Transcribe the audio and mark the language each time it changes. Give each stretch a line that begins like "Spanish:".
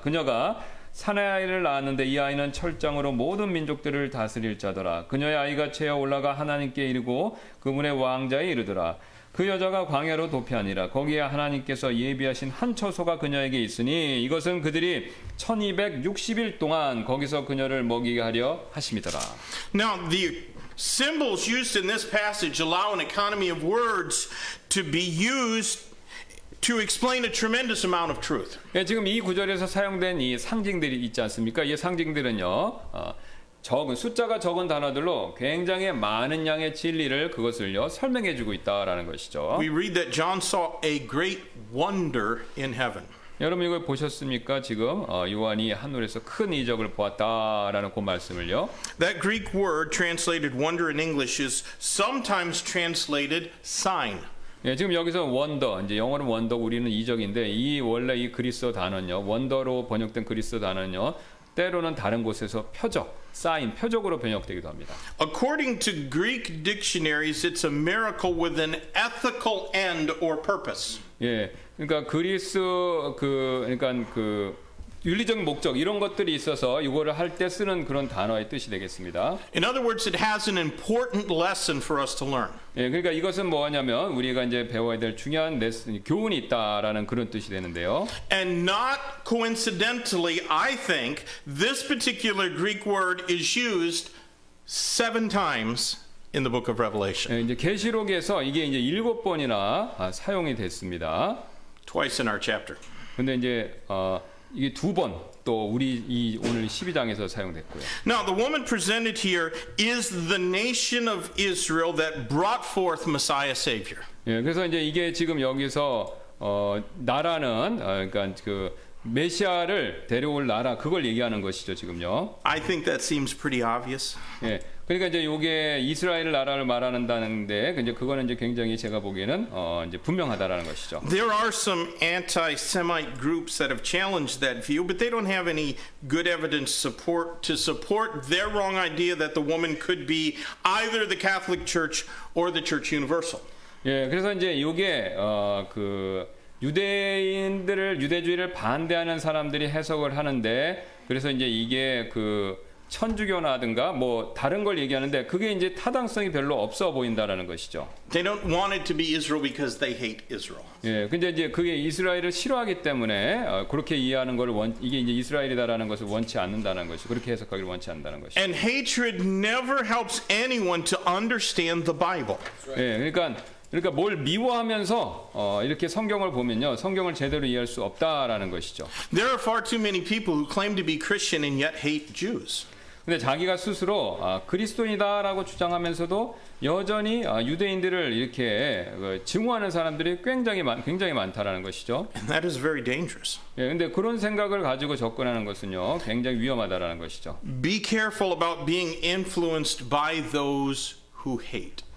Korean: 그녀가 사내 아이를 낳았는데 이 아이는 철장으로 모든 민족들을 다스릴 자더라. 그녀의 아이가 채어 올라가 하나님께 이르고 그분의 왕자에 이르더라. 그 여자가 광야로 도피하니라. 거기에 하나님께서 예비하신 한 처소가 그녀에게 있으니 이것은 그들이 1260일 동안 거기서 그녀를 먹이게 하려 하심이더라.
English: Now, the symbols used in this passage allow an economy of words to be used to explain a tremendous amount of truth.
Korean: 예, 지금 이 구절에서 사용된 이 상징들이 있지 않습니까? 이 상징들은요, 숫자가 적은 단어들로 굉장히 많은 양의 진리를 그것을요 설명해주고 있다라는 것이죠.
English: We read that John saw a great wonder in heaven.
Korean: 여러분 이걸 보셨습니까? 지금 요한이 하늘에서 큰 이적을 보았다라는 그 말씀을요.
English: That Greek word translated wonder in English is sometimes translated sign.
Korean: 예, 지금 여기서 원더, 이제 영어로 원더, 우리는 이적인데 이 원래 이 그리스어 단어는요, 원더로 번역된 그리스어 단어는요, 때로는 다른 곳에서 표적, 사인, 표적으로 번역되기도 합니다.
English: According to Greek dictionaries, it's a miracle with an ethical end or purpose.
Korean: 예, 그러니까 그러니까 윤리적인 목적 이런 것들이 있어서 이거를 할 때 쓰는 그런 단어의 뜻이 되겠습니다.
English: In other words, it has an important lesson for us to learn.
Korean: 예, 그러니까 이것은 뭐냐면 우리가 이제 배워야 될 중요한 레슨, 교훈이 있다라는 그런 뜻이 되는데요.
English: And not coincidentally, I think this particular Greek word is used 7 times in the book of Revelation.
Korean: 예, 이제 계시록에서 이게 이제 7번이나 사용이 됐습니다.
English: Twice in our chapter.
Korean: 근데 이제 이게 2번 또 우리 이 오늘 12장에서 사용됐고요.
English: Now, the woman presented here is the nation of Israel that brought forth Messiah Savior.
Korean: 예, 그래서 이제 이게 지금 여기서 나라는 그러니까 그 메시아를 데려올 나라 그걸 얘기하는 것이죠 지금요.
English: I think that seems pretty obvious.
Korean: 예, 그러니까 이제 이게 이스라엘 나라를 말하는다는데 이제 그거는 이제 굉장히 제가 보기에는 이제 분명하다라는 것이죠.
English: There are some anti-Semite groups that have challenged that view, but they don't have any good evidence to support their wrong idea that the woman could be either the Catholic Church or the Church Universal.
Korean: 예, 그래서 이제 이게 유대주의를 반대하는 사람들이 해석을 하는데 그래서 이제 이게 천주교나든가 뭐 다른 걸 얘기하는데 그게 이제 타당성이 별로 없어 보인다라는 것이죠.
English: They don't want it to be Israel because they hate Israel.
Korean: 예, 근데 이제 그게 이스라엘을 싫어하기 때문에 그렇게 이해하는 걸 이게 이제 이스라엘이다라는 것을 원치 않는다는 것이 그렇게 해석하기를 원치 않는다는 것이죠.
English: And hatred never helps anyone to understand the Bible.
Korean: 예, 그러니까 그러니까 뭘 미워하면서 이렇게 성경을 보면요, 성경을 제대로 이해할 수 없다라는 것이죠.
English: There are far too many people who claim to be Christian and yet hate Jews.
Korean: 근데 자기가 스스로 그리스도인이다라고 주장하면서도 여전히 유대인들을 이렇게 증오하는 사람들이 굉장히 많다라는 것이죠.
English: And that is very dangerous.
Korean: 예, 근데 그런 생각을 가지고 접근하는 것은요, 굉장히 위험하다라는 것이죠.
English: Be careful about being influenced by those who hate.